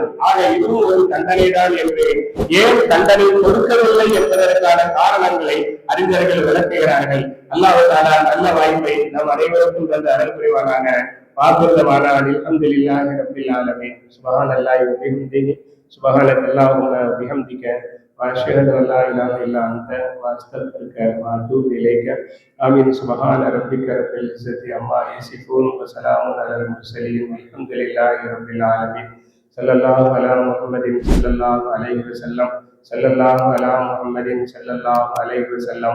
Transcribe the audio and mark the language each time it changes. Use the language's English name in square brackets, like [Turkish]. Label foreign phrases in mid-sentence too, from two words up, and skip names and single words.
[Tamil] ஆக இதுவும் ஒரு தண்டனை தான் என்று ஏன் தண்டனை கொடுக்கவில்லை என்பதற்கான காரணங்களை அறிஞர்கள் விளக்குகிறார்கள். [Arabic] الله تعالى [Tamil] நல்ல வாய்ப்பை நம் அனைவருக்கும் தந்த அருள் புரிவானாக. [Arabic] وآخر دعوانا أن الحمد لله رب العالمين. سبحان الله وبحمده سبحانك اللهم وبحمدك وأشهد أن لا إله إلا أنت وأستغفرك وأتوب إليك. آمين. سبحان ربك رب العزة عما يصفون وسلام على المرسلين والحمد لله رب العالمين. صلى الله على محمد صلى الله عليه وسلم. صلى الله على محمد صلى الله عليه وسلم.